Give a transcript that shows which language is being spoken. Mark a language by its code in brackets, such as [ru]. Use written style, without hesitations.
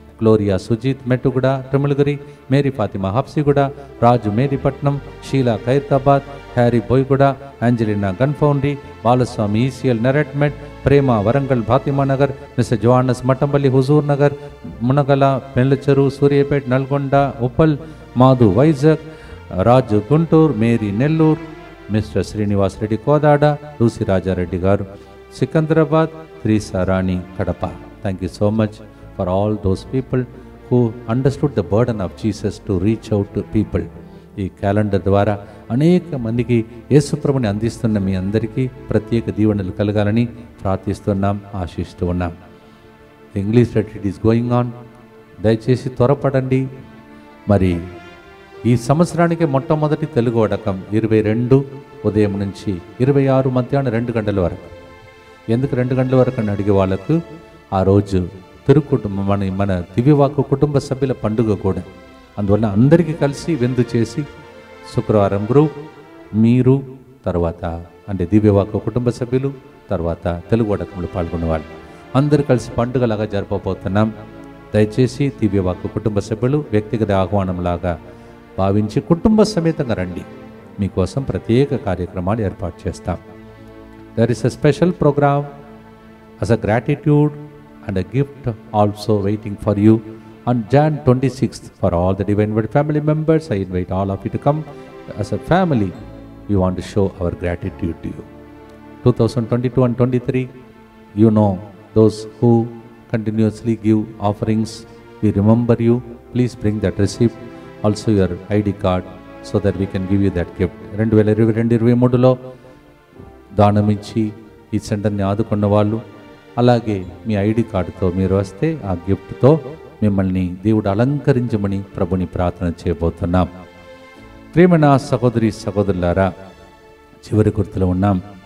[te] Gloria Sujeeth Mettuguda Tirumalagiri, Mary Fatima Habsiguda, రాజు మేరీపట్నం, Sheela Khairatabad, Harry బోయ్గూడ, ఆంజలినా గన్ఫౌండీ, Balaswamy ECL నెరెట్మెట్, ప్రేమ Warangal Fatima Nagar, mister జోహానస్ Mattampally Huzur Nagar, Munagala పెళ్లచెరు, Suryapet, Nalgonda, Uppal, Madhu Vizag, రాజు Guntur, Mary Nellore, mister Srinivas Reddy Kodad, Lucy Rajareddy గారు సికంద్రాబాద్, త్రీసా రాణి Kadapa. [en] Thank you so much for all those people who understood the burden of Jesus to reach out to people. [te] ఈ calendar ద్వారా అనేక మందికి యేసుప్రభుని అందిస్తున్న మీ అందరికీ ప్రత్యేక దీవెనలు కలగాలని ప్రార్థిస్తున్నాం, ఆశిస్తూ ఉన్నాం. [en] English retreat is going on. [te] దయచేసి త్వరపడండి. మరి ఈ సంవత్సరానికి మొట్టమొదటి తెలుగు వడకం 22 ఉదయం నుంచి 26 మధ్యాహ్నం 2 గంటల వరకు. ఎందుకు 2 గంటల వరకు అని అడిగే వాళ్ళకు ఆ రోజు తిరుకుటుంబం మన దివ్యవాకు కుటుంబ సభ్యుల పండుగ కూడా. అందువల్ల అందరికీ కలిసి విందు చేసి శుక్రవారం గ్రూప్, మీరు, తర్వాత అంటే దివ్యవాకు కుటుంబ సభ్యులు, తర్వాత తెలుగు వడకంలో పాల్గొనే వాళ్ళు అందరూ కలిసి పండుగలాగా జరపబోతున్నాం. దయచేసి దివ్యవాకు కుటుంబ సభ్యులు వ్యక్తిగత ఆహ్వానంలాగా భావించి కుటుంబ సమేతంగా రండి. మీకోసం ప్రత్యేక కార్యక్రమాలు ఏర్పాటు చేస్తాం. [en] There is a special programme as a gratitude and a gift also waiting for you on Jan 26th. For all the Divine Word family members, I invite all of you to come. As a family, we want to show our gratitude to you. 2022 and 23, you know, those who continuously give offerings, we remember you. Please bring that receipt, also your ID card, so that we can give you that gift. [te] 2022-23లో దానమిచ్చి ఈ సెంటర్ని ఆదుకున్న వాళ్ళు, అలాగే మీ ID కార్డుతో మీరు వస్తే ఆ గిఫ్ట్తో మిమ్మల్ని దేవుడు అలంకరించమని ప్రభుని ప్రార్థన చేయబోతున్నాం. ప్రియమైన సహోదరి సహోదరులారా, చివరి గుర్తులో ఉన్నాం.